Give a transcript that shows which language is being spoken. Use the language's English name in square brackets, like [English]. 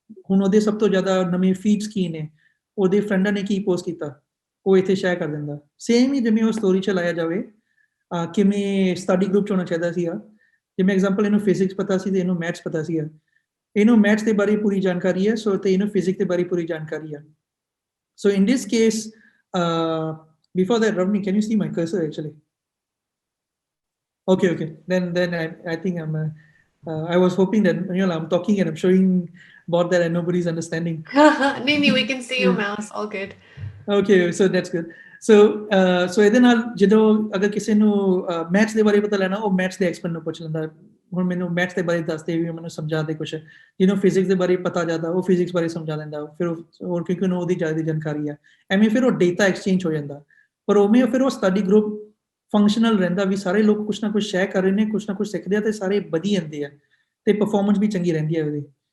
[Punjabi] ਹੁਣ ਉਹਦੇ ਸਭ ਤੋਂ ਜ਼ਿਆਦਾ ਨਵੇਂ ਫੀਡਸ ਕੀ ਨੇ, ਉਹਦੇ ਫਰੈਂਡਾਂ ਨੇ ਕੀ ਪੋਸਟ ਕੀਤਾ, ਉਹ ਇੱਥੇ ਸ਼ੇਅਰ ਕਰ ਦਿੰਦਾ। ਸੇਮ ਹੀ ਜਿਵੇਂ ਉਹ ਸਟੋਰੀ 'ਚ ਲਾਇਆ ਜਾਵੇ ਕਿਵੇਂ ਸਟੱਡੀ ਗਰੁੱਪ 'ਚ ਹੋਣਾ ਚਾਹੀਦਾ ਸੀਗਾ। ਜਿਵੇਂ ਐਗਜ਼ਾਮਪਲ ਇਹਨੂੰ ਫਿਜ਼ਿਕਸ ਪਤਾ ਸੀ ਤੇ ਇਹਨੂੰ ਮੈਥਸ ਪਤਾ ਸੀਗਾ। ਇਹਨੂੰ ਮੈਥਸ ਦੇ ਬਾਰੇ ਪੂਰੀ ਜਾਣਕਾਰੀ ਹੈ, ਸੋ ਤੇ ਇਹਨੂੰ ਫਿਜ਼ਿਕਸ ਦੇ ਬਾਰੇ ਪੂਰੀ ਜਾਣਕਾਰੀ ਹੈ। [English] So in this case, before that, Ravni, can you see my cursor actually? Okay. Then I think I was hoping that I'm talking and I'm showing board that and nobody's understanding. ਨਹੀਂ, we can see your mouse, all good. Okay, so that's good. [Punjabi] So ਇਹਦੇ ਨਾਲ ਜਦੋਂ ਅਗਰ ਕਿਸੇ ਨੂੰ maths ਦੇ ਬਾਰੇ ਪਤਾ ਲੈਣਾ, ਉਹ ਮੈਥਸ ਦੇ ਐਕਸਪਰਟ ਨੂੰ ਪੁੱਛ ਲੈਂਦਾ। ਹੁਣ ਮੈਨੂੰ ਮੈਥਸ ਦੇ ਬਾਰੇ ਦੱਸਦੇ ਵੀ ਮੈਨੂੰ ਸਮਝਾ ਦੇ ਕੁਛ। ਜਿਹਨੂੰ ਫਿਜ਼ਿਕਸ ਦੇ ਬਾਰੇ ਪਤਾ ਜ਼ਿਆਦਾ ਉਹ ਫਿਜ਼ਿਕਸ ਬਾਰੇ ਸਮਝਾ ਦਿੰਦਾ, ਫਿਰ ਹੋਰ ਕਿਉਂਕਿ ਉਹਨੂੰ ਉਹਦੀ ਜ਼ਿਆਦਾ ਜਾਣਕਾਰੀ ਆ। ਐਵੇਂ ਫਿਰ ਉਹ ਡੇਟਾ ਐਕਸਚੇਂਜ ਹੋ ਜਾਂਦਾ। ਪਰ ਉਵੇਂ ਫਿਰ ਉਹ ਸਟੱਡੀ ਗਰੁੱਪ ਫੰਕਸ਼ਨਲ ਰਹਿੰਦਾ ਵੀ ਸਾਰੇ ਲੋਕ ਕੁਛ ਨਾ ਕੁਛ ਸ਼ੇਅਰ ਕਰ ਰਹੇ ਨੇ, ਕੁਛ ਨਾ ਕੁਛ ਸਿੱਖਦੇ ਆ ਤੇ ਸਾਰੇ ਵਧੀ ਜਾਂਦੇ ਆ ਤੇ ਪਰਫਾਰਮੈਂਸ ਵੀ ਚੰਗੀ ਰਹਿੰਦੀ ਹੈ ਉਹਦੀ।